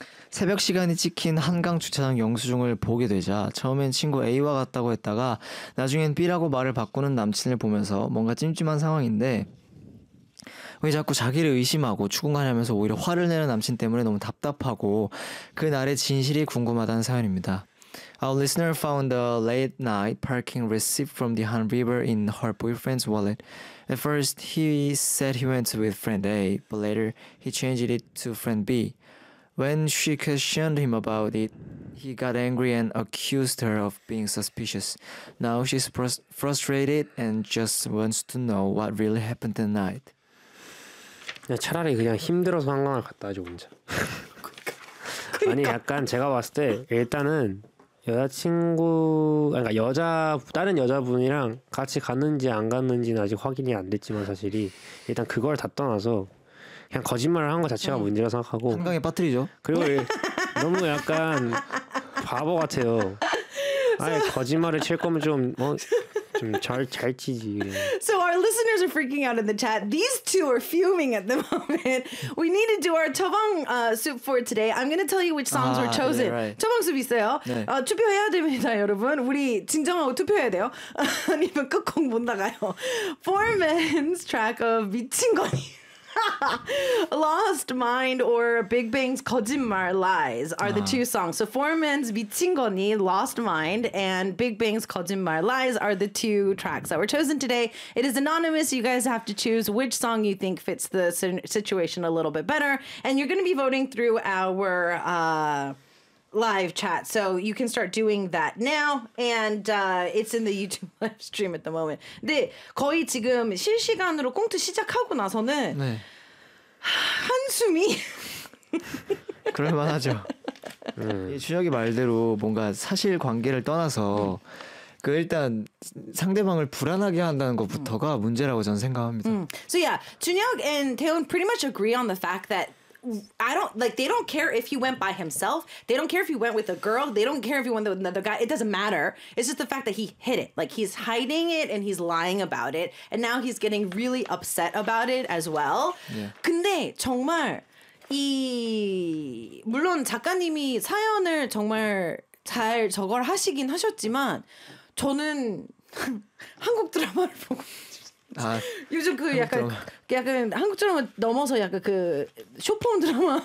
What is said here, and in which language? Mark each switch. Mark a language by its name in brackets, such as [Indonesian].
[Korean] 새벽 시간이 찍힌 한강 주차장 영수증을 보게 되자 처음엔 친구 A와 같다고 했다가 나중엔 B라고 말을 바꾸는 남친을 보면서 뭔가 찜찜한 상황인데 왜 자꾸 자기를 의심하고 추궁하냐면서 오히려 화를 내는 남친 때문에 너무 답답하고 그날의 진실이 궁금하다는 사연입니다. [English] Our listener found a late night parking receipt from the Han River in her boyfriend's wallet. At first, he said he went with friend A, but later he changed it to friend B. When she questioned him about it, he got angry and accused her of being suspicious. Now she's frustrated and just wants to know what really happened that night. 차라리 그냥 힘들어서 한강을 갔다죠, 혼자. 아니 약간 제가 봤을 때 일단은 여자친구, 그러니까 여자 다른 여자분이랑 같이 갔는지 안 갔는지는 아직 확인이 안 됐지만 사실이 일단 그걸 다 떠나서. 그냥 거짓말을 한 것 자체가 문제라고 생각하고 한강에 빠뜨리죠. 그리고 너무 약간 바보 같아요. 아니 거짓말을 칠 거면 좀 뭐 좀 잘 치지. So our listeners are freaking out in the chat. These two are fuming at the moment. We need to do our 저방 soup for today. I'm going to tell you which songs were chosen. [Korean] 저방 [English] yeah, right. [Korean] soup 있어요. 네. 투표해야 됩니다, 여러분. 우리 진정하고 투표해야 돼요. 아니면 끝곡 못 나가요. [English] Four Men's track of [Korean] 미친 거니. [English] Lost Mind or Big Bang's 거짓말 lies are the two songs. So Four Men's 미친 거니, Lost Mind, and Big Bang's 거짓말 lies are the two tracks that were chosen today. It is anonymous. You guys have to choose which song you think fits the situation a little bit better. And you're going to be voting through our live chat. So you can start doing that now. And it's in the YouTube live stream at the moment. [Korean] 근데 거의 지금 실시간으로 꽁트 시작하고 나서는 네. 한숨이 그럴만하죠. 주혁이 말대로 뭔가 사실 관계를 떠나서 그 일단 상대방을 불안하게 한다는 것부터가 문제라고 저는 생각합니다. [English] So yeah, 준혁 and 태훈 pretty much agree on the fact that I don't like they don't care if he went by himself. They don't care if he went with a girl. They don't care if he went with another guy. It doesn't matter. It's just the fact that he hid it. Like he's hiding it and he's lying about it. And now he's getting really upset about it as well. Yeah. [Korean] 근데 정말 이 물론 작가님이 사연을 정말 잘 저걸 하시긴 하셨지만 저는 한국 드라마를 보고 아, 요즘 그 약간 드라마. 약간 한국 드라마 넘어서 약간 그 쇼폼 드라마